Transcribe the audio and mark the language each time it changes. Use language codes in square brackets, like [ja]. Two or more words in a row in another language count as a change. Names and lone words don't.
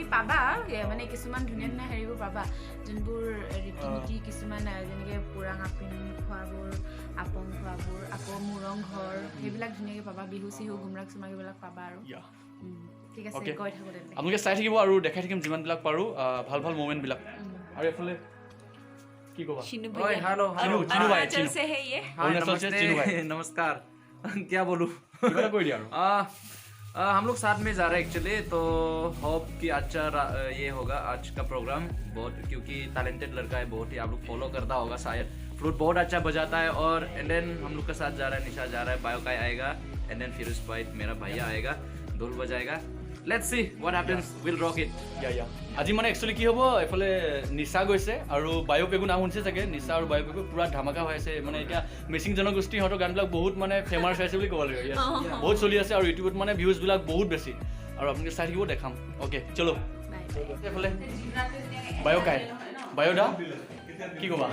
[as] পাবা মানে কিছুমান ধুনীয়া ধুনীয়া হেৰিবোৰ পাবা যোনবোৰ ৰীতি নীতি কিছুমান যেনেকৈ পুৰাং আপিন খোৱাবোৰ আপং খোৱাবোৰ আকৌ মুৰং ঘৰ সেইবিলাক ধুনীয়াকৈ পাবা বিহু চিহু গুমৰাগ চুমাক এইবিলাক পাবা আৰু ঠিক আছে গৈ থাকোঁ তেন্তে আপোনালোকে চাই থাকিব আৰু দেখাই থাকিম যিমানবিলাক পাৰোঁ ভাল ভাল মমেণ্টবিলাক আৰু এইফালে কি ক'বা [hi] नमस्कार क्या बोलूं कोई दिया हम लोग साथ में जा रहे हैं एक्चुअली तो होप कि अच्छा ये होगा आज का प्रोग्राम बहुत क्योंकि टैलेंटेड लड़का है बहुत ही आप लोग फॉलो करता होगा शायद फ्लूट बहुत अच्छा बजाता है और [en] and then [hi] हम लोग के साथ जा रहा है निशा जा रहा है बायो का आएगा [en] and then [hi] फिरोज भाई मेरा भैया आएगा ढोल बजाएगा [en] let's see what happens will rock it [as] या আজি মানে একচুৱেলি কি হ'ব এফালে নিশা গৈছে আৰু বায়ো পেগু নাম শুনিছে চাগে নিশা আৰু বায়ো পেগু পুৰা ধামাকা হৈ আছে মানে এতিয়া মিচিং জনগোষ্ঠী সিহঁতৰ গানবিলাক বহুত মানে ফেমাছ হৈছে বুলি ক'ব লাগিব বহুত চলি আছে আৰু ইউটিউবত মানে ভিউজবিলাক বহুত বেছি আৰু আপোনালোকে চাই থাকিব দেখাম অ'কে চলো এফালে বায়ো কাই বায়ো দা কি ক'বা